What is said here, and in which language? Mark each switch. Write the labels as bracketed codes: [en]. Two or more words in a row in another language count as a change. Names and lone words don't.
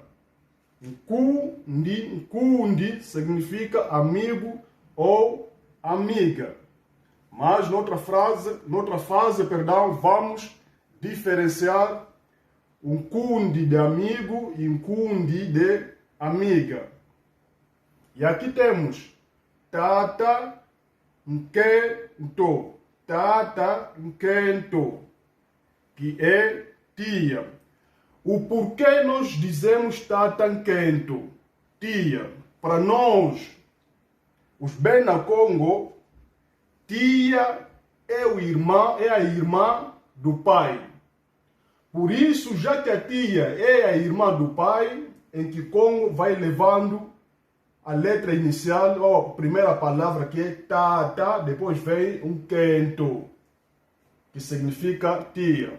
[kg] Nkundi, nkundi [pt] significa amigo ou amiga. Mas noutra fase, vamos diferenciar um kundi de amigo e um kundi de amiga. E aqui temos [kg] tata nkento, tata nkento, [pt] que é tia. O porquê nós dizemos [kg] tata nkento, [pt] tia? Para nós, os Bena Congo, tia é a irmã do pai. Por isso, já que a tia é a irmã do pai, em Kikongo vai levando a letra inicial, ou a primeira palavra que é tata, depois vem um kento, que significa tia.